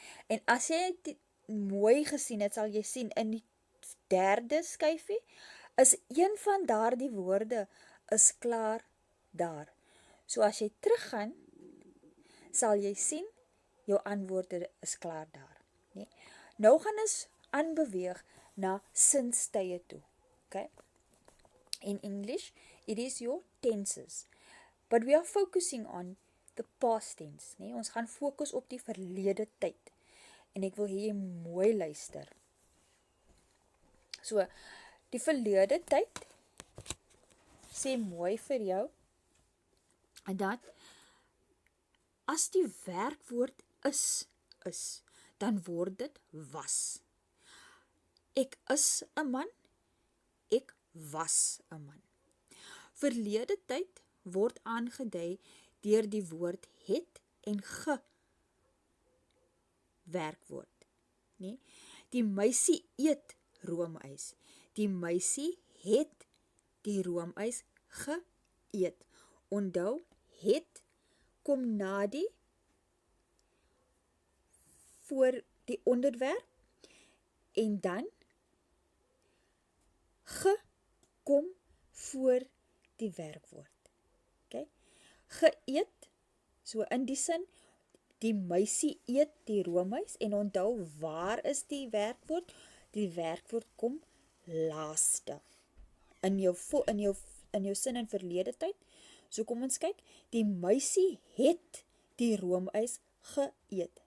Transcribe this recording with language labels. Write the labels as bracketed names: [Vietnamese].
[Afrikaans] En as jy dit mooi gesien het, sal jy sien in die 3de skyfie, is een van daardie woorde is klaar daar. So as jy teruggaan, sal jy sien, jou antwoorde is klaar daar. Nee? Nou gaan ons aanbeweeg na sinstye toe. [English] Okay? In English, it is your tenses. But we are focusing on the past tense. [Afrikaans] Nee? Ons gaan fokus op die verlede tyd. En ek wil hê jy mooi luister. So, die verlede tyd sê mooi vir jou, dat as die werkwoord is, dan word dit was. Ek is 'n man, ek was 'n man. Verlede tyd word aangedui deur die woord het en ge werkwoord. Nee? Die meisie eet roomys. Die meisie het die roomys geëet. Onthou, het kom na die voor die onderwerp en dan ge kom voor die werkwoord. [English] Okay? [Afrikaans] Geëet, so in die sin, die meisie eet die roomys en onthou, waar is die werkwoord? Die werkwoord kom laaste. In jou sin in verlede tyd. So kom ons kyk, die meisie het die roomys geëet.